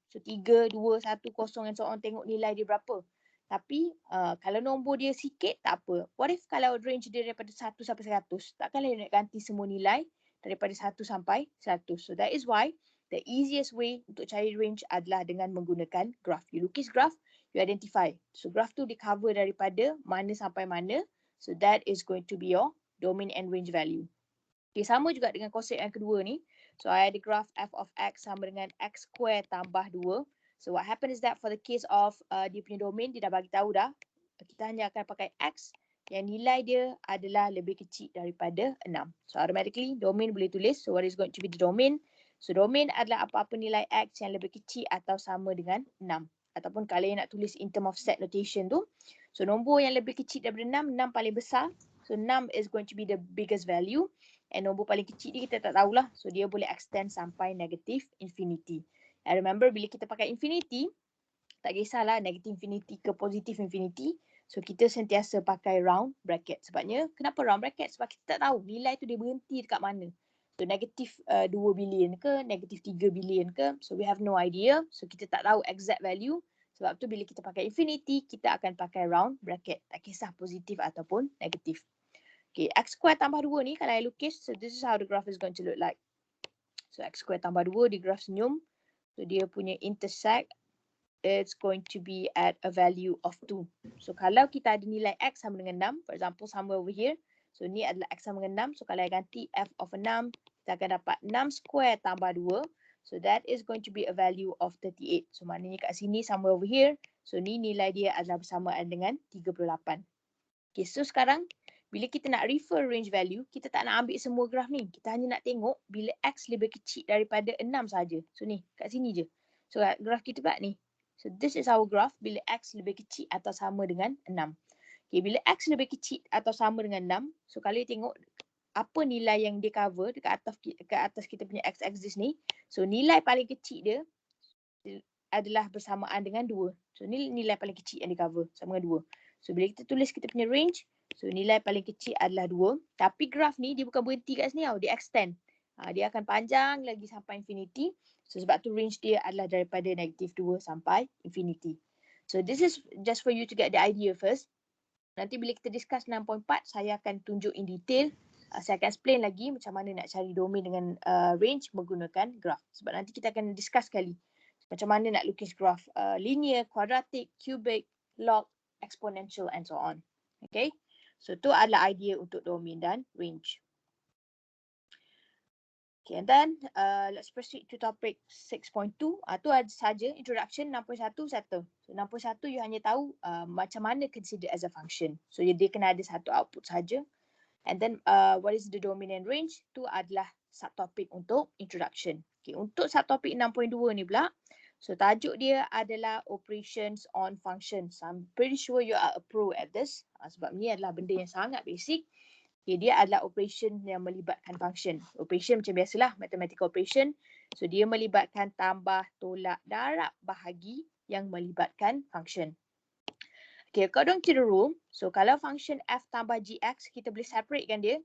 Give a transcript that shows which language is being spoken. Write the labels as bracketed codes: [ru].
[ms] So 3, 2, 1, 0 [en] and so on, [ms] tengok nilai dia berapa. Tapi kalau nombor dia sikit tak apa. [en] What if [ms] kalau range dia daripada 1 sampai 100, takkanlah nak ganti semua nilai daripada 1 sampai 100. [en] So that is why the easiest way [ms] untuk cari range adalah dengan menggunakan [en] graph. [ms] You lukis graph, you identify. So graph tu di cover daripada mana sampai mana. [en] So that is going to be your domain and range value. [ms] Okay, sama juga dengan konsep yang kedua ni. So I ada graph f of x sama dengan x square tambah 2. [en] So what happen is that for the case of [ms] dia punya domain, dia dah bagi tahu dah. Kita hanya akan pakai x yang nilai dia adalah lebih kecil daripada 6. So automatically domain boleh tulis. [en] So what is going to be the domain? [ms] So domain adalah apa-apa nilai x yang lebih kecil atau sama dengan 6. Ataupun kalau yang nak tulis [en] in term of set notation [ms] tu. So nombor yang lebih kecil daripada 6, 6 paling besar. [en] So 6 is going to be the biggest value. [ms] And nombor paling kecil ni kita tak tahulah. So dia boleh extend sampai negative infinity. And remember bila kita pakai infinity, tak kisahlah negative infinity ke positive infinity. So kita sentiasa pakai round bracket. Sebabnya kenapa round bracket? Sebab kita tak tahu nilai tu dia berhenti dekat mana. So negative 2 billion ke, negative 3 billion ke. [en] So we have no idea. [ms] So kita tak tahu exact value. Sebab tu bila kita pakai infinity, kita akan pakai round bracket. Tak kisah positif ataupun negatif. [en] Okay, x square [ms] tambah 2 ni kalau I lukis, [en] so this is how the graph is going to look like. [ms] So x square tambah 2 di graph senyum. So dia punya intersect, [en] it's going to be at a value of 2. [ms] So kalau kita ada nilai x sama dengan 6, [en] for example somewhere over here. [ms] So ni adalah x sama dengan 6. So kalau I ganti f of 6, kita akan dapat 6 square tambah 2. [en] So that is going to be a value of 38. [ms] So maknanya kat sini [en] somewhere over here. [ms] So ni nilai dia adalah bersamaan dengan 38. Okay, so sekarang bila kita nak refer range value, kita tak nak ambil semua graf ni. Kita hanya nak tengok bila x lebih kecil daripada 6 saja. So ni, kat sini je. So graf kita pula ni. [en] So this is our graph [ms] bila x lebih kecil atau sama dengan 6. Okay, bila x lebih kecil atau sama dengan 6, so kalau you tengok apa nilai yang dia cover dekat atas kita punya x-axis ni. So nilai paling kecil dia adalah bersamaan dengan 2. So ni nilai paling kecil yang dia cover sama dengan 2. So bila kita tulis kita punya range, so nilai paling kecil adalah 2. Tapi graf ni dia bukan berhenti kat sini tau. Dia extend. Dia akan panjang lagi sampai infinity. So sebab tu range dia adalah daripada -2 sampai infinity. [en] So this is just for you to get the idea first. [ms] Nanti bila kita discuss 6.4, saya akan tunjuk [en] in detail. [ms] Saya akan explain lagi macam mana nak cari domain dengan range menggunakan graph. Sebab nanti kita akan discuss sekali macam mana nak lukis graph linear, quadratic, cubic, log, exponential [en] and so on. [ms] Okay. So tu adalah idea untuk domain dan range. [en] Okay, and then let's proceed to topic 6.2. [ms] Tu ada saja [en] introduction. 6.1 settle. [ms] So 6.1 you hanya tahu macam mana consider as a function. So dia kena ada satu output saja. [en] And then what is the domain and range? [ms] Tu adalah subtopik untuk introduction. Okay, untuk subtopik 6.2 ni pula. So tajuk dia adalah [en] operations on functions. I'm pretty sure you are a pro at this. [ms] Sebab ni adalah benda yang sangat basic. Okay, dia adalah operation yang melibatkan function. Operation macam biasalah, mathematical operation. So dia melibatkan tambah, tolak, darab, bahagi yang melibatkan function. Okay, [en] according to the rule, [ms] so kalau function f tambah gx, kita boleh separatekan dia.